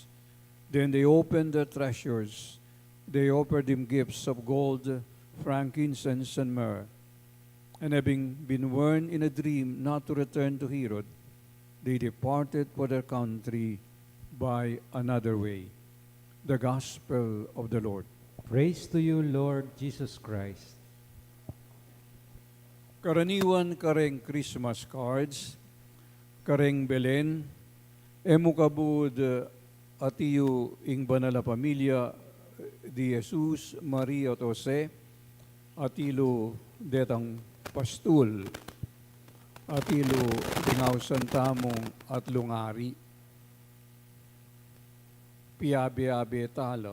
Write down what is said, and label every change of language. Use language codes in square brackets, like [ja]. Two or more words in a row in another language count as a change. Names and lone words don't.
[en] Then they opened their treasures. They offered him gifts of gold, frankincense, and myrrh. And having been warned in a dream not to return to Herod, they departed for their country by another way. The Gospel of the Lord. Praise to you, Lord Jesus Christ. [pam] Karaniwan kareng [en] Christmas cards, [pam] kareng Belen, emukabud atiyo ing banala pamilya di Jesus, Maria at Jose, atilo detang pastul, atilo dingawsan tamong at lungari, piabe-abe tala.